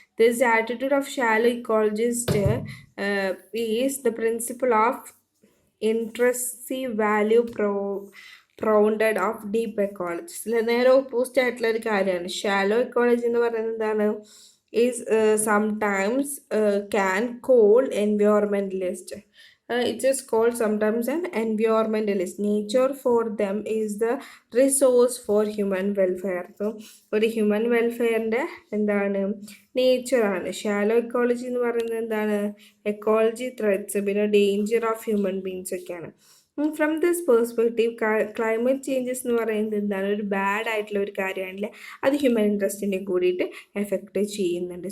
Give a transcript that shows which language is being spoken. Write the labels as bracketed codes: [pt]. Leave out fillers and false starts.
[en] This attitude of shallow ecologist is the principle of intrinsic value propounded of deep ecologist. [ml] നേരെ opposite ആയിട്ടുള്ള ഒരു കാര്യമാണ്. Shallow ecology എന്ന് പറയുന്നത് എന്താണ്, [en] Is sometimes can call environmentalist. It is called sometimes an environmentalist. Nature for them is the resource for human welfare. [ml] So ഒരു human വെൽഫെയറിൻ്റെ എന്താണ്, നേച്ചറാണ്. Shallow ecology എന്ന് പറയുന്നത് എന്താണ്, എക്കോളജി ത്രെറ്റ്സ് പിന്നെ ഡേഞ്ചർ ഓഫ് ഹ്യൂമൻ ബീങ്സ് ഒക്കെയാണ്. [en] from this perspective [ml] climate changes എന്ന് പറയുന്നത് എന്താണ്, ഒരു ബാഡ് ആയിട്ടുള്ള ഒരു കാര്യമാണല്ലേ, അത് ഹ്യൂമൻ ഇൻട്രസ്റ്റിനെ കൂടിയിട്ട് എഫക്റ്റ് ചെയ്യുന്നുണ്ട്.